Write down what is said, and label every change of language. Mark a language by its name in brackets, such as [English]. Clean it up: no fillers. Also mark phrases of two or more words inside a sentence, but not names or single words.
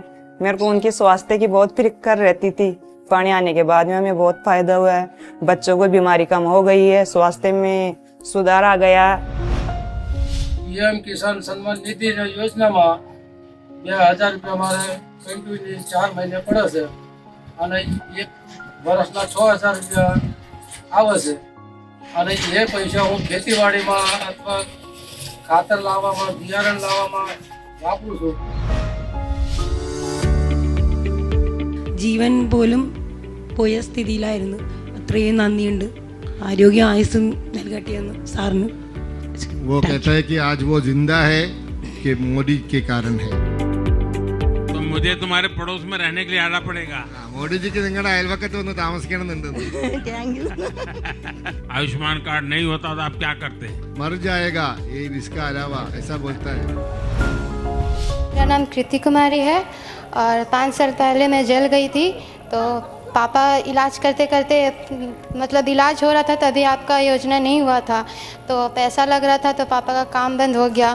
[Hindi] मेरे को उनकी स्वास्थ्य की बहुत फिक्र रहती थी। पानी आने के बाद में हमें बहुत फायदा हुआ है। बच्चों को बीमारी कम हो गई है, स्वास्थ्य में सुधार आ गया। पीएम किसान सम्मान निधि योजना में 2000 रुपया हमारे कंटिन्यू 4 महीने पड़े से [Gujarati] અને 1 વર્ષના 6000 रुपया આવે છે અને એ પૈસા હું ખેતીવાડીમાં અથવા ખાતર લાવવામાં બિયારણ લાવવામાં વાપરું છું. [Malayalam] ജീവൻ പോലും പോയ സ്ഥിതിയിലായിരുന്നു. അത്രയും നന്ദിയുണ്ട്. ആരോഗ്യ ആയുസ്സും നൽകട്ടെ എന്ന് സാറിന്. [Hindi] वो कहता है कि आज वो जिंदा है कि मोदी के कारण है. तो मुझे तुम्हारे पड़ोस में रहने के लिए आना पड़ेगा. [Malayalam] മോഡി ജിക്ക് നിങ്ങളുടെ അയൽവക്കത്ത് വന്ന് താമസിക്കണമെന്നുണ്ട്. [Hindi] आयुष्मान कार्ड नहीं होता तो आप क्या करते? मर जाएगा ये इसका अलावा, ऐसा बोलता है. मेरा नाम कृति कुमारी है और 5 साल पहले मैं जल गई थी, तो पापा इलाज करते करते मतलब इलाज हो रहा था तभी आपका योजना नहीं हुआ था, तो पैसा लग रहा था तो पापा का काम बंद हो गया.